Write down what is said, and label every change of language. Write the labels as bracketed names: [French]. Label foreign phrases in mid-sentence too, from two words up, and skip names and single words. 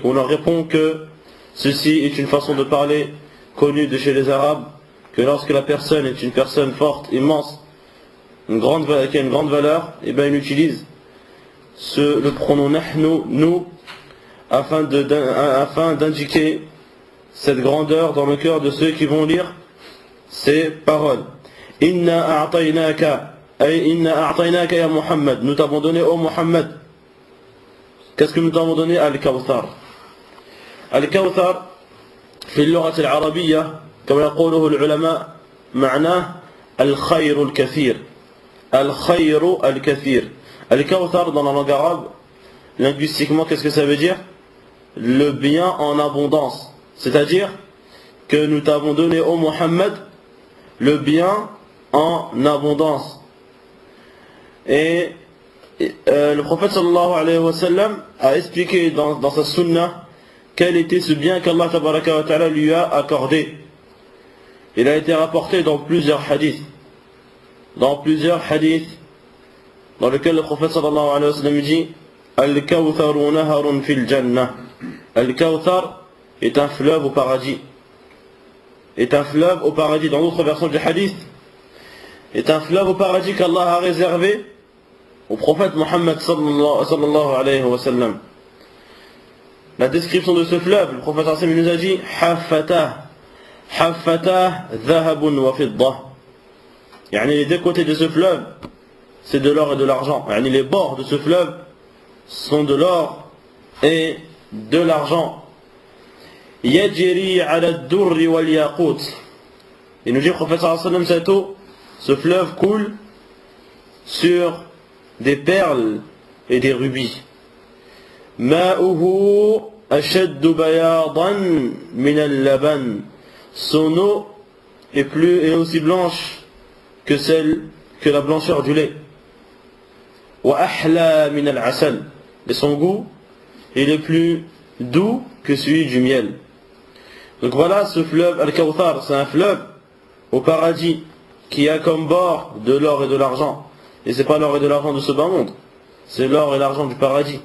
[French] On leur répond que ceci est une façon de parler connue de chez les Arabes, que lorsque la personne est une personne forte, immense, qui a une grande valeur, et bien il utilise le pronom nahnu, nous, afin d'indiquer cette grandeur dans le cœur de ceux qui vont lire ces paroles. [Arabic] إنا أعطيناك إنا أعطيناك يا محمد, [French] nous t'avons donné ô Muhammad. Qu'est-ce que nous t'avons donné? [Arabic] Al-Kawthar. Al-Kawthar, في اللغة العربية كما يقوله العلماء معناه الخير الكثير. الخير الكثير. [French] Al-Kawthar dans la langue arabe, linguistiquement, qu'est-ce que ça veut dire? Le bien en abondance. C'est-à-dire que nous t'avons donné au Muhammad le bien en abondance. Et le prophète [Arabic] صلى الله عليه وسلم [French] a expliqué dans sa sunnah quel était ce bien qu'Allah [Arabic] تبارك وتعالى [French] lui a accordé. Il a été rapporté dans plusieurs hadiths. Dans lesquels le prophète [Arabic] صلى الله عليه وسلم [French] dit: [Arabic] الكوثر نهر في الجنة. [French] Al-Kawthar est un fleuve au paradis. Dans d'autres versions du hadith, est un fleuve au paradis qu'Allah a réservé au prophète Muhammad [Arabic] صلى الله عليه وسلم. [French] La description de ce fleuve, le prophète [Arabic] صلى الله عليه وسلم [French] nous a dit: [Arabic] حافتاه ذهب وفضة. [French] Les deux côtés de ce fleuve, c'est de l'or et de l'argent. Les bords de ce fleuve sont de l'or et de l'argent. [Arabic] يجري على الدر والياقوت. [French] Il nous dit, le prophète [Arabic] صلى الله عليه وسلم, [French] cette eau, ce fleuve coule sur des perles et des rubis. [Arabic] ماؤه أشد بياضا من اللبن. [French] Son eau est aussi blanche que la blancheur du lait. [Arabic] وأحلى من العسل. [French] Et son goût, il est plus doux que celui du miel. Donc voilà, ce fleuve Al-Kawthar, c'est un fleuve au paradis qui a comme bord de l'or et de l'argent. Et c'est pas l'or et de l'argent de ce bas monde, c'est l'or et l'argent du paradis.